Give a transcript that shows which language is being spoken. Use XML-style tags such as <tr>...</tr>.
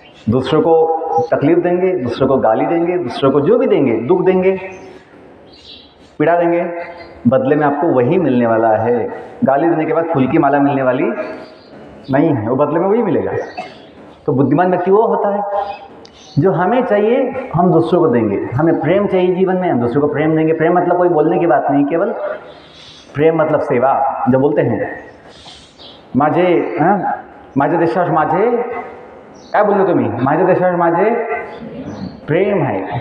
<hi>दूसरों को तकलीफ देंगे, दूसरों को गाली देंगे, दूसरों को जो भी देंगे, दुख देंगे, पीड़ा देंगे, बदले में आपको वही मिलने वाला है। गाली देने के बाद फूल की माला मिलने वाली नहीं है, वो बदले में वही मिलेगा। तो बुद्धिमान व्यक्ति वो होता है जो हमें चाहिए हम दूसरों को देंगे। हमें प्रेम चाहिए जीवन में, हम दूसरों को प्रेम देंगे। प्रेम मतलब कोई बोलने की बात नहीं, केवल प्रेम मतलब सेवा। जब बोलते हैं</hi> <mr>माझे देशावर माझे, काय बोललो तुम्ही? माझ्या देशावर माझे प्रेम है।</mr>